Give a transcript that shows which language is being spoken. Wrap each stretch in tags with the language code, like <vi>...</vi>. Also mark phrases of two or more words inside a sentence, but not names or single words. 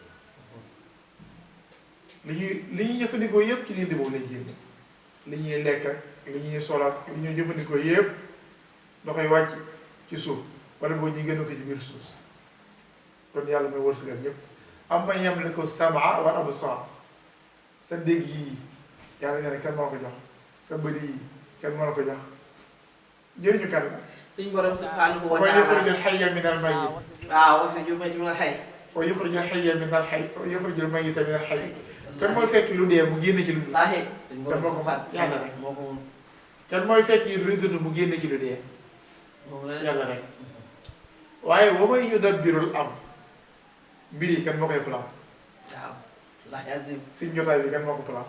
<wo>li ñuy jëfandikoo yépp ci diggante boobu lay génn li ñuy lekk ak li ñuy sol ak li ñuy jëfandikoo yépp ndoxay wàcc ci suuf wala boo ñuy gën ko ci biir suuf si kon yàlla mooy wërsëgal ñépp</wo> <ar>أمن يملك السمع والأبصار</ar> <wo>sa dégg yii yàlla nee na kenn moo ko jox sa bëri yii kenn moo la ko jox njëriñu kan la. suñu borom</wo> <ar>سبحانه و wa taala يخرج الحي من الميت.</ar> <wo>waaw wax ju ma xay.</wo> <ar>ويخرج الحي من الحي ويخرج الميت من الحي wa yuxrijul mayyita minal hayy.</ar> <wo>kan mooy fekk lu dee mu génn ci lu dund. wallaahi suñu kan borom moo ko xam yàlla rek. moo ko moom. kan mooy fekk lu dund mu génn ci lu dee. moom la yàlla rek. waaye</wo> <ar>ومن يدبر الأمر</ar> <wo>mbir yi kan moo koy plan.</wo> <ar>waaw والله العظيم.</ar> <wo>suñ jotaay bi kan moo ko plan.</wo>